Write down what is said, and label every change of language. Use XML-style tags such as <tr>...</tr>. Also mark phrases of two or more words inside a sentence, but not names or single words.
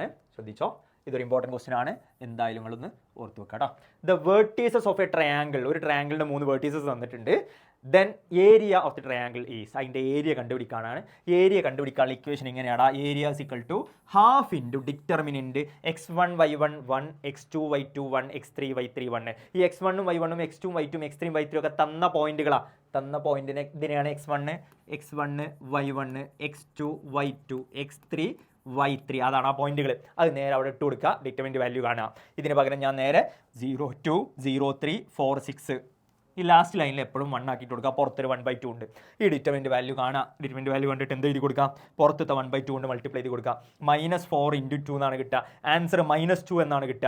<ml>ശ്രദ്ധിച്ചോ, ഇതൊരു</ml> <en>important question</en> <ml>ആണ്. എന്തായാലും നിങ്ങളൊന്ന് ഓർത്ത് വെക്കാം കേട്ടോ.</ml> <en>the vertices of a triangle.</en> <ml>ഒരു ട്രയാങ്കിളിൻ്റെ 3 വേർട്ടീസസ് തന്നിട്ടുണ്ട്.</ml> <en>then area of the triangle is.</en> <ml>അതിൻ്റെ ഏരിയ കണ്ടുപിടിക്കാനാണ്. ഏരിയ കണ്ടുപിടിക്കാനുള്ള ഇക്വേഷൻ ഇങ്ങനെയാണ്.</ml> <en>area is equal to half into determinant x1 y1 1 x2 y2 1 x3 y3 1.</en> <ml>ഈ x1 y1 x2 y2 x3 y3 ഒക്കെ തന്ന പോയിന്റുകളാണ്. തന്ന പോയിന്റിനെ ഇതിനെയാണ് x1 y1 x2 y2 x3 y3. അതാണ് ആ പോയിന്റുകൾ. അത് നേരെ അവിടെ ഇട്ട് കൊടുക്കുക.</ml> <en>determinant value</en> <ml>കാണുക. ഇതിന് പകരം ഞാൻ നേരെ 0 2 0 3 4 6 ഈ</ml> <en>last line</en> <ml>എപ്പോഴും 1 ആക്കിയിട്ട് കൊടുക്കുക. പുറത്തൊരു 1/2 ഉണ്ട്. ഈ</ml> <en>determinant value</en> <ml>കാണുക.</ml> <en>determinant value</en> <ml>കണ്ടിട്ട് എന്ത് എഴുതി കൊടുക്കുക? പുറത്തത്തെ 1/2 കൊണ്ട് മൾട്ടിപ്ലൈ ചെയ്ത് കൊടുക്കുക. -4 × 2 എന്നാണ് കിട്ടുക. ആൻസർ -2 എന്നാണ് കിട്ടുക.</ml>